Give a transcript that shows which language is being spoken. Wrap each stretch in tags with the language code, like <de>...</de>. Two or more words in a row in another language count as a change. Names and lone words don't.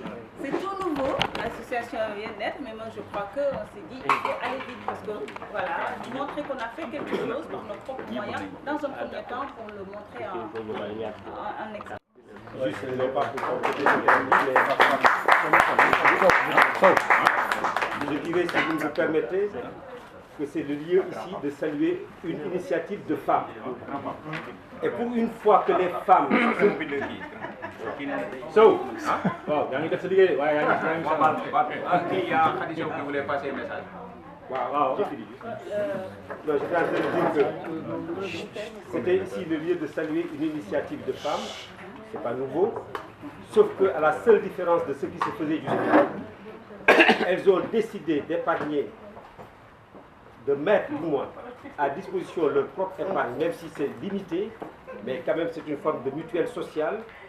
<fr>C'est tout nouveau, l'association vient d'être, mais moi je crois qu'on s'est dit il faut aller vite parce que voilà, montrer qu'on a fait quelque chose par nos propres moyens, dans un premier temps pour le montrer en exemple. Juste, non pas pour compléter mais je dirais, si vous me permettez, que c'est le lieu ici de saluer une initiative de femmes. Et pour une fois que les femmes... Wow, yang kita sedikit, wah yang Qui a Khadija qui voulait passer un message. Wow, j'ai fini. Non, j'étais en train de dire que c'était ici le lieu de saluer une initiative de femmes. C'est pas nouveau. Sauf qu'à la seule différence de ce qui se faisait jusqu'à elles ont décidé d'épargner, de mettre du moins à disposition leur propre épargne, même si c'est limité, mais quand même c'est une forme de mutuelle sociale.</fr>